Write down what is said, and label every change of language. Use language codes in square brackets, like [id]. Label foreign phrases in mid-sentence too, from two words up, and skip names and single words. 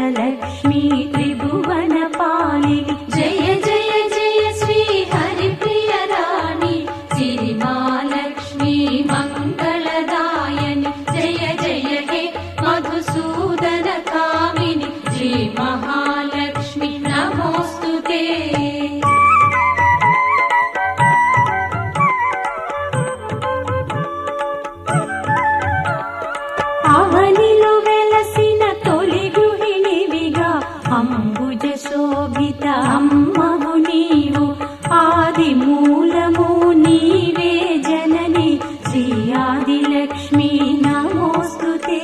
[sa] लक्ष्मी त्रिभुवन पालिनी जय जय जय श्री हरिप्रिय राणि सिरि महालक्ष्मी मंगलदायिनि जय जय हे मधुसूदन कामिनि श्री महालक्ष्मी नमोस्तुते। [te] అవనిలో వెలసిన తొలి గృహిణివిగా అంబుజ శోభిత అమ్మవు నీవు ఆది మూలము నీవే జనని శ్రీ ఆదిలక్ష్మి నమోస్తుతే।